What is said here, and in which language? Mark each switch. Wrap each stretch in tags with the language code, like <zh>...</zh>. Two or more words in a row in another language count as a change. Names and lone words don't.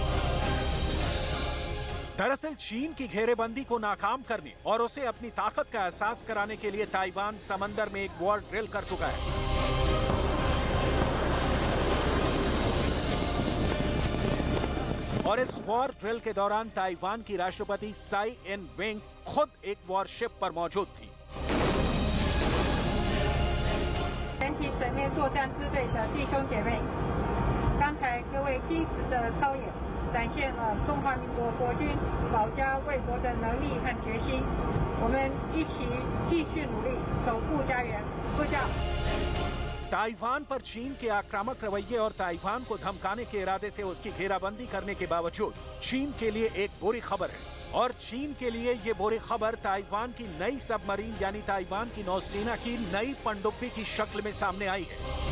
<hi>दरअसल चीन की घेरेबंदी को नाकाम करने और उसे अपनी ताकत का एहसास कराने के लिए ताइवान समंदर में एक</hi> <en>war drill</en> <hi>कर चुका है। और इस</hi> <en>war drill</en> <hi>के दौरान ताइवान की राष्ट्रपति साई इन वेंग खुद एक वॉरशिप पर मौजूद थी।</hi> <zh>全体省内作战支队的弟兄姐妹，刚才各位精实的操演，展现了中华民国国军保家卫国的能力和决心。我们一起继续努力，守护家园。部长。</zh> <hi>ताइवान पर चीन के आक्रामक रवैये और ताइवान को धमकाने के इरादे से उसकी घेराबंदी करने के बावजूद चीन के लिए एक बुरी खबर है और चीन के लिए ये बुरी खबर ताइवान की नई सबमरीन यानी ताइवान की नौसेना की नई पनडुब्बी की शक्ल में सामने आई है।</hi>